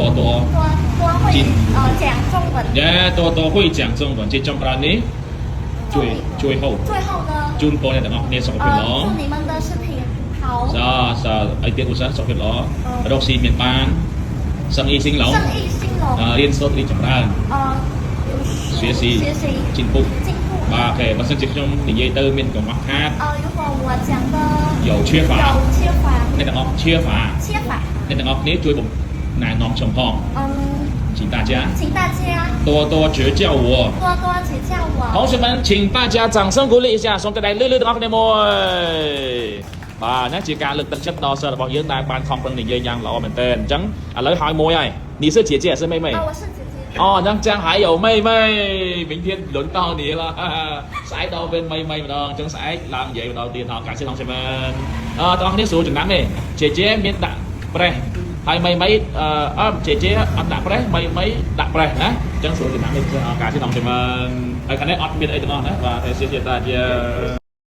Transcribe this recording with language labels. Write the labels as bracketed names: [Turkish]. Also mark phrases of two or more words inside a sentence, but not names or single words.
[Chinese] 会讲中文多会讲中文 [Khmer] ជាចុងក្រោយនេះ [Chinese] 最後呢 [Khmer] ជូនពរអ្នកទាំងអស់គ្នាសុខភាពល្អ [Chinese] 祝你们的身体好 [Khmer] ឲ្យទៀតឧស្សាហ៍សុខភាពល្អរកស៊ីមានបាន [Chinese] 生意兴隆 [Khmer] រៀនសូត្ររីកចម្រើន [Chinese] 学习进步 [Khmer] បាទអូខេបើសិនជាខ្ញុំនិយាយទៅមានកង្វះខាត [Chinese] 如果我讲的有缺乏 [Khmer] អ្នកទាំងអស់缺乏អ្នកទាំងអស់គ្នាជួយណែនាំខ្ញុំផង [Chinese] 请大家多指教我同学们请大家掌声鼓励一下 [Khmer] សូមតែដៃលឺទាំងអស់គ្នាមួយបាទណាជាការលើកទឹកចិត្តដល់សិស្សរបស់យើងដែលបានខំប្រឹងនិយាយយ៉ាងល្អមែនទែនអញ្ចឹងឥឡូវហើយមួយហើយ [Chinese] 你是姐姐还是妹妹我是姐姐那这样还有妹妹明天轮到你了 [Khmer] ស្អែកដល់វិញ妹妹ម្ដងអញ្ចឹងស្អែកឡើងនិយាយម្ដងទៀតហៅ [Chinese] 感谢同学们 [Khmer] បងប្អូនស្រួលចំណាំទេ姐姐មានដាក់ប្រេះហើយ [Chinese] 妹妹姐姐 [Khmer] អត់ដាក់ប្រេះ妹妹ដាក់ប្រេះណាអញ្ចឹងស្រួលចំណាំទេ [Chinese] 感谢同学们 [Khmer] ហើយខាងនេះអត់មានអីទាំងអស់ណាបាទ [Chinese] 谢谢大家